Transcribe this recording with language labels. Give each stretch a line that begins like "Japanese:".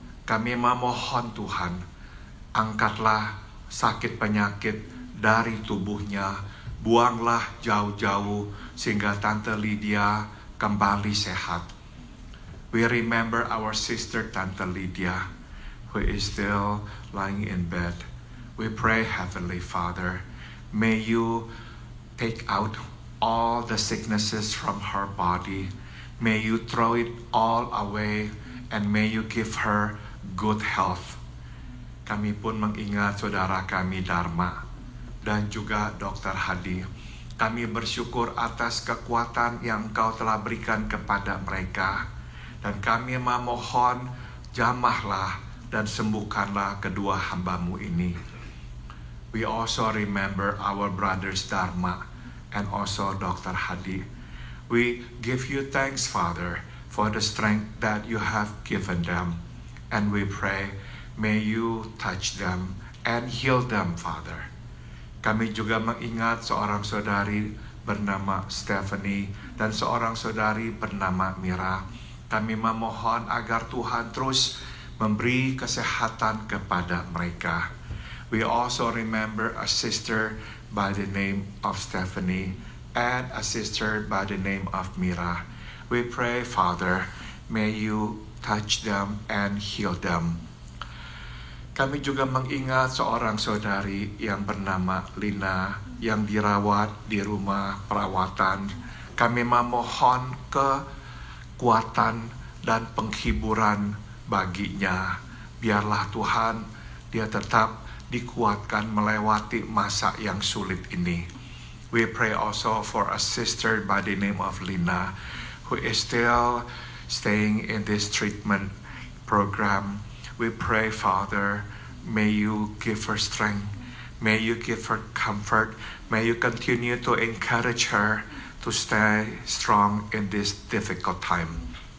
Indonesian: Kami memohon Tuhan, angkatlah sakit penyakit dari tubuhnya, buanglah jauh-jauh sehingga Tante Lydia kembali sehat.
English: We remember our sister Tante Lydia, who is still lying in bed. We pray, Heavenly Father, may you take out all the sicknesses from her body. May you throw it all away, and may you give her good health.
Indonesian: Kami pun mengingat saudara kami Dharma dan juga Dr. Hadi. Kami bersyukur atas kekuatan yang Engkau telah berikan kepada mereka. Dan kami memohon, jamahlah dan sembuhkanlah kedua hamba-Mu ini.
English: We also remember our brothers Dharma and also Dr. Hadi. We give you thanks, Father, for the strength that you have given them. And we pray, may you touch them and heal them, Father.
Indonesian: Kami juga mengingat seorang saudari bernama Stephanie dan seorang saudari bernama Mira. Kami memohon agar Tuhan terus memberi kesehatan kepada mereka.
English: We also remember a sister by the name of Stephanie and a sister by the name of Mira. We pray, Father, may you touch them and heal them.
Indonesian: Kami juga mengingat seorang saudari yang bernama Lina yang dirawat di rumah perawatan. Kami memohon kekuatan dan penghiburan baginya. Biarlah Tuhan, dia tetap dikuatkan melewati masa yang sulit ini.
English: We pray also for a sister by the name of Lina, who is still staying in this treatment program. We pray, Father, may you give her strength. May you give her comfort. May you continue to encourage her to stay strong in this difficult time.